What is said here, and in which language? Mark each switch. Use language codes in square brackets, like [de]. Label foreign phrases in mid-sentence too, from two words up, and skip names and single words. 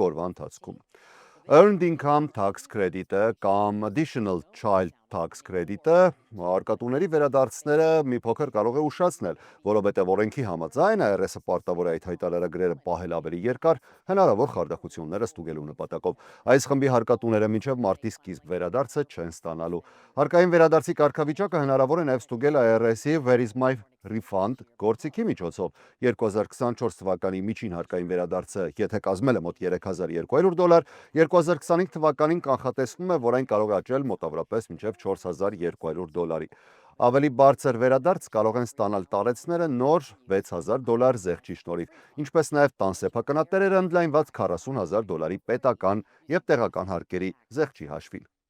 [hy] օրվա ընթացքում։ Earned Income Tax Credit-ը կամ Additional Child Tax Credit-ը հարկատուների վերադարձները մի փոքր կարող է ուշացնել, որովհետև օրենքի համաձայն IRS-ը պարտավոր է այդ հայտարարագրերը պահել ավելի երկար, հնարավոր խարդախությունները ստուգելու նպատակով։ Այս խմբի հարկատուները մինչև մարտի սկիզբ վերադարձը չեն ստանալու։ Հարկային վերադարձի կարգավիճակը հնարավոր է նաև ստուգել IRS-ի Where is my refund գործիքի միջոցով։ 2024 թվականի միջին հարկային վերադարձը, եթե կազմել է մոտ $3200, 2025 թվականին կանխատեսվում է, որ այն կարող է աճել մոտավորապես մինչև $4200։ Ավելի բարձր վերադարձ կարող են ստանալ տարեցները նոր $6000 զեղչի շնորհիվ, ինչպես նաև տան սեփականատերերը ընդլայնված $40000 պետական և տեղական հարկերի զեղչի հաշվին։